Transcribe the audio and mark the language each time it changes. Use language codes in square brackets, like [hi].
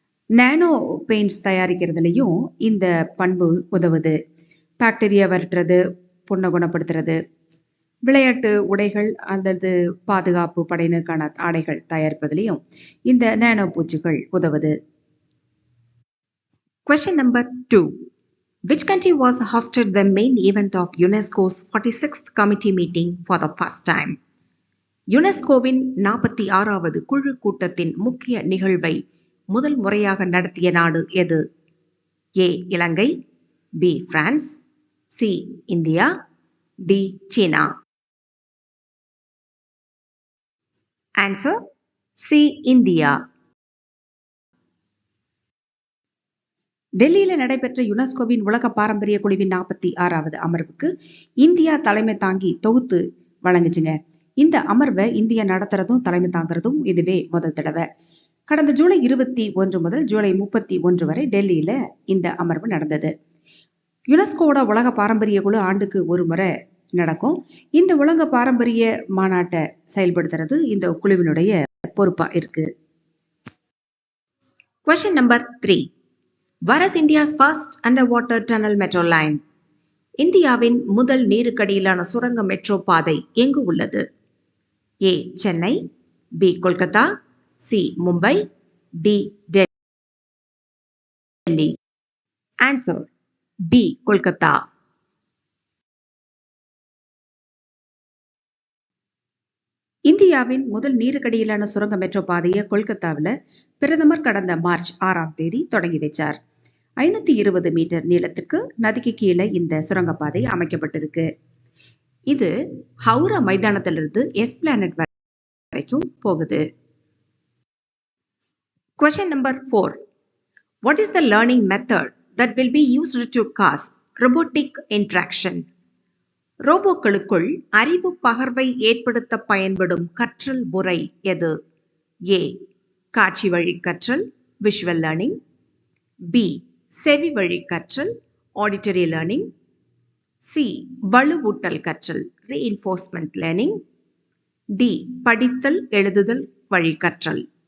[ta] நானோ paints தயாரிக்கிறதுலையும் இந்த பண்பு உதவுது. பாக்டீரியா விரட்டுறது, புண்ணை குணப்படுத்துறது, விளையாட்டு உடைகள் அல்லது பாதுகாப்பு படையினருக்கான ஆடைகள் தயாரிப்பதிலையும் இந்த நானோ பூச்சிகள் உதவுது. [en] Question number 2. Which country was hosted the main event of UNESCO's 46th committee meeting for the first time? [ta] யுனெஸ்கோவின் 46வது குழு கூட்டத்தின் முக்கிய நிகழ்வை முதல் முறையாக நடத்திய நாடு எது? ஏ இலங்கை, B France, C India, D சீனா. Answer C India. டெல்லியில நடைபெற்ற யுனெஸ்கோவின் உலக பாரம்பரிய குழுவின் 46வது அமர்வுக்கு இந்தியா தலைமை தாங்கி தொகுத்து வழங்குச்சுங்க. இந்த அமர்வை இந்தியா நடத்துறதும் தலைமை தாங்கிறதும் இதுவே முதல் தடவை. கடந்த ஜூலை 21 முதல் ஜூலை 31 வரை டெல்லியில இந்த அமர்வு நடந்தது. யுனெஸ்கோவோட உலக பாரம்பரிய குழு ஆண்டுக்கு ஒரு முறை நடக்கும். இந்த உலக பாரம்பரிய மாநாட்டை செயல்படுத்துறது இந்த குழுவினுடைய பொறுப்பா இருக்கு. [en] Question number 3. Where is India's first underwater tunnel metro line? [ta] இந்தியாவின் முதல் நீருக்கடியிலான சுரங்க மெட்ரோ பாதை எங்கு உள்ளது? ஏ Chennai, B Kolkata, C Mumbai, D Delhi. Answer B Kolkata. இந்தியாவின் முதல் நீருக்கடியிலான சுரங்க மெட்ரோ பாதையை கொல்கத்தாவில் பிரதமர் கடந்த மார்ச் 6ஆம் தேதி தொடங்கி வைச்சார். 520 மீட்டர் நீளத்திற்கு நதிக்கு கீழே இந்த சுரங்கப்பாதை அமைக்கப்பட்டிருக்கு. இது ஹவுரா மைதானத்திலிருந்து எஸ்பிளானட் வரைக்கும் போகுது. [en] Question number 4. What is the learning method that will be used to cause robotic interaction? [ta] ரோபோக்களுக்குள் அறிவு பகர்வை ஏற்படுத்த பயன்படும் கற்றல் முறை எது? ஏ காட்சி வழி கற்றல், விஷுவல் லேர்னிங், பி செவி வழி கற்றல், ஆடிட்டரி லேர்னிங், சி வலுவூட்டல் கற்றல், ரீஇன்ஃபோர்ஸ்மெண்ட் லேர்னிங், டி படித்தல் எழுதுதல் வழி கற்றல்.